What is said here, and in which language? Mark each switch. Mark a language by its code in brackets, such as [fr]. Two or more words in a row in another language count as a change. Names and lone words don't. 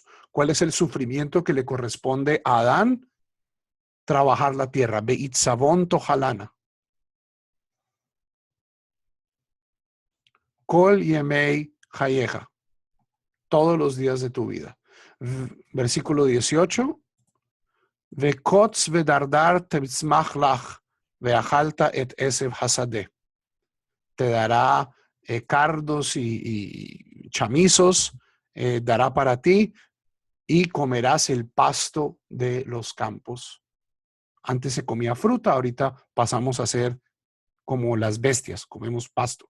[es] ¿Cuál es el sufrimiento que le corresponde a Adán? Trabajar la tierra. [he] בעצבון תאכלנה. כל ימי חייך. [es] Todos los días de tu vida. Versículo 18. [he] וקוץ ודרדר תצמיח לך ואכלת את עשב השדה. [es] Te dará cardos y chamizos, dará para ti y comerás el pasto de los campos. Antes se comía fruta, ahorita pasamos a ser como las bestias, comemos pasto.